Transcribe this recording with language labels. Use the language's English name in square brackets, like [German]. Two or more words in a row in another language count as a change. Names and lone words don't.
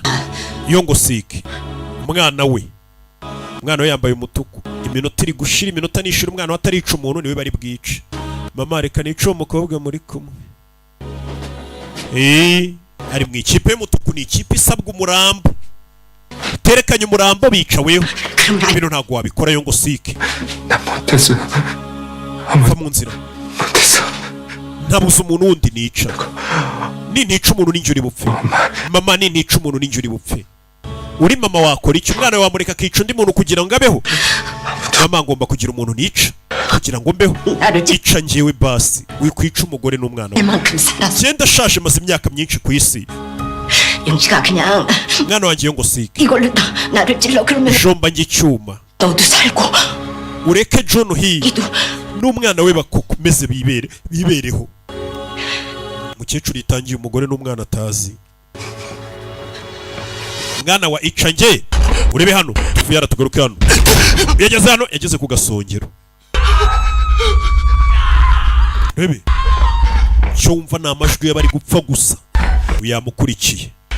[Kinyarwanda] Iyo ngo sike umwana we yambaye umutuku. Iminota iri gushira, iminota nishira umwana watarica umuntu niwe bari bwice. Mama reka nico umukobwa muri kumwe. Ari mu ikipe y'umutuku, ni ikipe isabwa umurambo. Terekanye umurambo bica wewe. [Korean] 그러면 안 [Kinyarwanda] bino ntabwo wabikorayo ngo sike [Korean] 난 못했어. [Kinyarwanda] va mu nzira [Korean] 못했어. [Kinyarwanda] ntabuze umuntu wundi nica nintica umuntu ninjye uri bupfe mama nintica umuntu ninjye uri bupfe uri mama wakora iki umwana wamureka akica undi muntu kugira ngo abeho mama ngomba kugira umuntu nica kugira ngo mbeho ica njyewe basi wikwica umugore n'umwana we [Korean] 내만큼 살았어. [Kinyarwanda] genda ashaje maze imyaka myinshi ku isi [Korean] 영식아 그냥 [Kinyarwanda] mwana wanjye ngo sike [Korean] 이걸로 다 나를 찔러 그러면 [Kinyarwanda] jomba njye icyuma [Korean] 너도 살고 [Kinyarwanda] ureke John Hill [Korean] 이도 [Kinyarwanda] n'umwana we bakomeze bibereho umukecuru yitangiye umugore n'umwana atazi mwana wa icange urebe hano tuvuye yaratugaruke hano yageze hano yageze ku gasongero rebe cyo wumva ni amajwi y'abari gupfa gusa uyamukurikiye